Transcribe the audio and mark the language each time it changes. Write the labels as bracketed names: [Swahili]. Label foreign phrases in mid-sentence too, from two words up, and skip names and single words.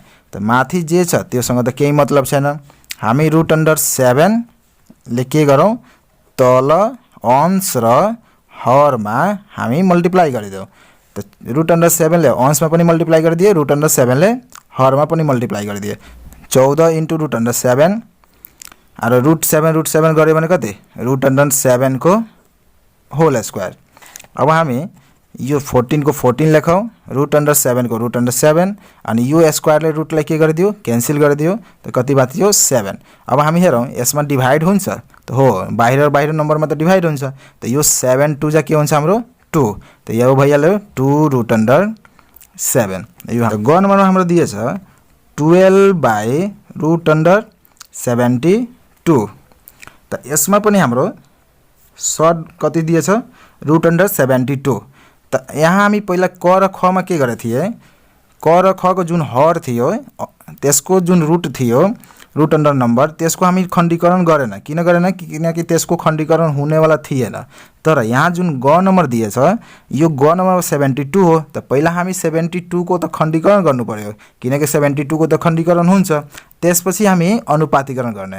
[Nepali] त माथि जे छ त्योसँग त केही मतलब छैन। हामी √7 ले के गरौँ तल अंश र हरमा हामी मल्टिप्लाई गरिदेऊ। त √7 ले अंशमा पनि मल्टिप्लाई गरिदिए √7 ले हरमा पनि मल्टिप्लाई गरिदिए। 14 [English] into root under [Nepali] 7 और रूट 7 गऱ्यो भने कति [English] root under [Nepali] 7 को [English] whole square. [Nepali] अब हामी यो 14 को 14 लेखौं, [English] root under [Nepali] 7 को [English] root under [Nepali] 7 अनि यो स्क्वायरले रूटलाई के गरिदियो क्यान्सल गरिदियो त कति बाँच्यो 7। अब हामी हेरौं यसमा डिभाइड हुन्छ त हो बाहिर नम्बरमा त डिभाइड हुन्छ त यो 7 2 जा के हुन्छ हाम्रो 2 त यो भइहाल्यो 2 [English] root under [Nepali] 7। यो ग नम्बरमा हाम्रो दिएछ 12 [English] by root under [Nepali] 72 त यसमा पनि हाम्रो सर्ट कति दिएछ [English] root under [Nepali] 72 त यहाँ हामी पहिला क र ख मा के गरे थिए क र ख को जुन हर थियो त्यसको जुन रूट थियो [English] root under number [Nepali] त्यसको हामी खण्डीकरण गरेन किन गरेन किनकि त्यसको खण्डीकरण हुनेवाला थिएन। तर यहाँ जुन ग नम्बर दिएछ यो ग नम्बर 72 हो त पहिला हामी 72 को त खण्डीकरण गर्नु पर्यो किनकि 72 को त खण्डीकरण हुन्छ त्यसपछि हामी अनुपातीकरण गर्ने।